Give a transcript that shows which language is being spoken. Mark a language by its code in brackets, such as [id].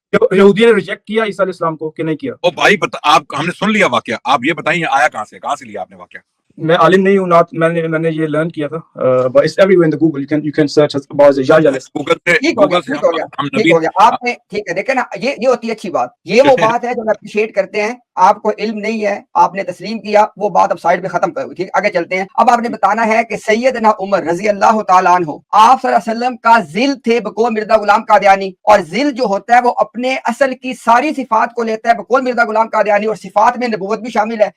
[ur] یہودی نے ریجیکٹ کیا عیسیٰ علیہ السلام کو کہ نہیں کیا؟ او بھائی آپ, ہم نے سن لیا واقعہ, آپ یہ بتائیں آیا کہاں سے, کہاں سے لیا آپ نے واقعہ؟ میں عالم نہیں ہوں, میں نے یہ لرن کیا تھا. [en] but it's everywhere in the Google, you can search about Yahya. [ur] Google سے ٹھیک ہو گیا آپ نے. ٹھیک ہے, دیکھیں نا, یہ ہوتی ہے اچھی بات. یہ وہ بات ہے جو ہم اپریشیٹ کرتے ہیں. آپ کو علم نہیں ہے, آپ نے تسلیم کیا, وہ بات اب سائڈ پہ ختم کرو. ٹھیک, آگے چلتے ہیں. اب آپ نے بتانا ہے کہ سیدنا عمر رضی اللہ تعالیٰ عنہ آپ صلی اللہ علیہ وسلم کا ذل تھے بقول مرزا غلام قادیانی, اور ذل جو ہوتا ہے وہ اپنے اصل کی ساری صفات کو لیتا ہے بقول مرزا غلام قادیانی, اور صفات میں نبوت بھی شامل ہے.